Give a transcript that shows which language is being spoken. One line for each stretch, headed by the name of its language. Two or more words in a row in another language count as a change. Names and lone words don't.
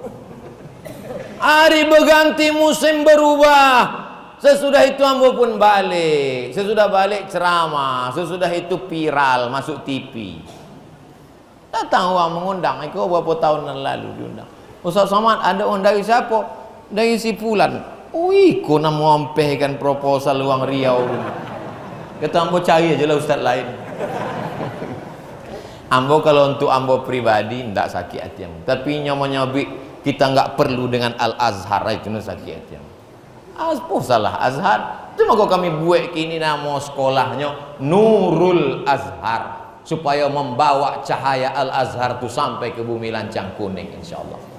Indonesian: Hari berganti musim berubah. Sesudah itu ambo pun balik. Sesudah balik ceramah. Sesudah itu viral masuk TV. Datang orang mengundang. Itu berapa tahun yang lalu diundang. Ustaz Somad, ada orang dari siapa? Dari si Fulan.
Minangkabau: Iku nak ngompehkan proposal luang Riau. Kata ambo cari aja lah ustaz lain. Ambo kalau untuk ambo pribadi ndak sakit hati ambo.
Indonesian: Tapi nyobi kita nggak perlu dengan Al Azhar itu sakit hati ambo. Apa salah Azhar? Cuma kok kami buat kini nama sekolahnya Nurul Azhar supaya membawa cahaya Al Azhar itu sampai ke bumi lancang kuning insyaallah.